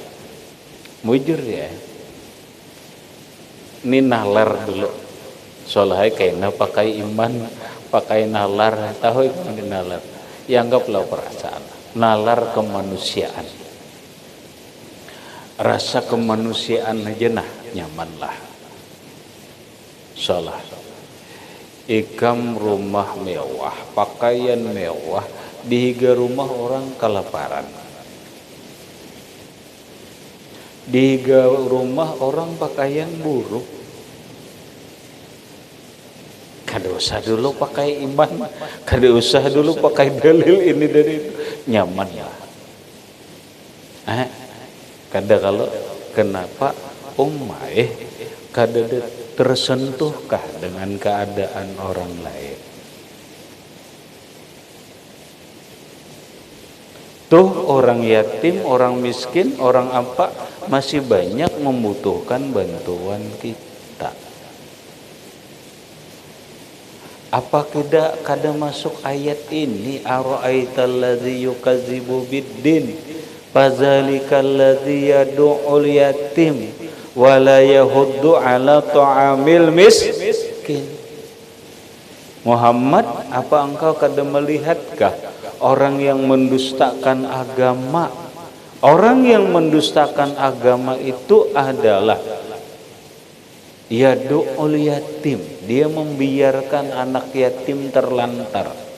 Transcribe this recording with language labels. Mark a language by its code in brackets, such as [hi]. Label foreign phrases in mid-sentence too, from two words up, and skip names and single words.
[bjn] Mujur ya. Ini nalar dulu. Soalnya kayaknya pakai iman, pakai nalar, tahu itu nalar. Ya anggaplah perasaan. Nalar kemanusiaan. Rasa kemanusiaan aja nah nyamanlah. Salah. Ikam rumah mewah, pakaian mewah, dihiga rumah orang kelaparan. Dihiga rumah orang pakaian buruk. Kada usah dulu pakai iman, kada usah dulu pakai dalil ini dari itu. Nyaman ya. Kada kalau kenapa kada tersentuhkah dengan keadaan orang lain? Tuh orang yatim, orang miskin, orang apa masih banyak membutuhkan bantuan kita. Apa kada masuk ayat ini? [ar] أرأيت الذي يكذب بالدين فذلك الذي يدع اليتيم ولا يحض على طعام المسكين. [bjn] Muhammad, apa engkau kada melihatkah orang yang mendustakan agama? Orang yang mendustakan agama itu adalah [ar] يدع اليتيم, [bjn] dia membiarkan anak yatim terlantar.